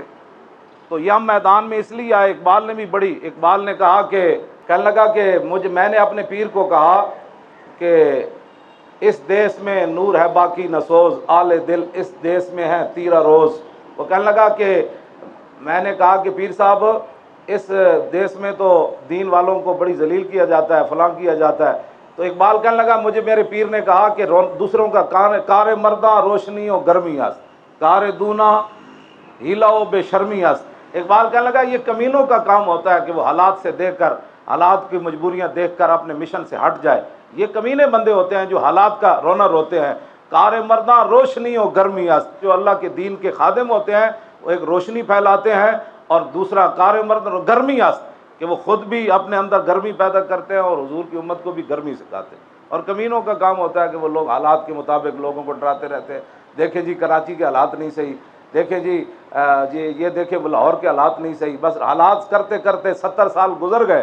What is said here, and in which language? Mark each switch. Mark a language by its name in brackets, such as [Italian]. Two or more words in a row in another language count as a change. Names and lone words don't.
[Urdu] تو یہ ہم میدان میں اس لیے آئے، اقبال نے بھی اقبال نے کہا کہ کہنے لگا کہ میں نے اپنے پیر کو کہا کہ اس دیس میں نور ہے باقی نہ سوز، آل دل اس دیس میں ہے تیرا روز۔ وہ کہنے لگا کہ میں نے کہا کہ پیر صاحب اس دیس میں تو دین والوں کو بڑی ذلیل کیا جاتا ہے، فلاں کیا جاتا ہے۔ تو اقبال کہنے لگا مجھے میرے پیر نے کہا کہ دوسروں کا [Persian] کار مرداں روشنی و گرمی است، کار دونا ہیلا و بے شرمی است۔ [Urdu] اقبال کہنے لگا یہ کمینوں کا کام ہوتا ہے کہ وہ حالات سے دیکھ کر، حالات کی مجبوریاں دیکھ کر اپنے مشن سے ہٹ جائے۔ یہ کمینے بندے ہوتے ہیں جو حالات کا رونا روتے ہیں۔ [Persian] کار مرداں روشنی و گرمی است، [Urdu] جو اللہ کے دین کے خادم ہوتے ہیں وہ ایک روشنی پھیلاتے ہیں، اور دوسرا [Persian] کار مرد گرمی است [Urdu] کہ وہ خود بھی اپنے اندر گرمی پیدا کرتے ہیں اور حضور کی امت کو بھی گرمی سکھاتے ہیں۔ اور کمینوں کا کام ہوتا ہے کہ وہ لوگ حالات کے مطابق لوگوں کو ڈراتے رہتے ہیں۔ دیکھیں جی کراچی کے حالات نہیں صحیح، دیکھیں جی یہ دیکھیں لاہور کے حالات نہیں صحیح، بس حالات کرتے کرتے 70 سال گزر گئے۔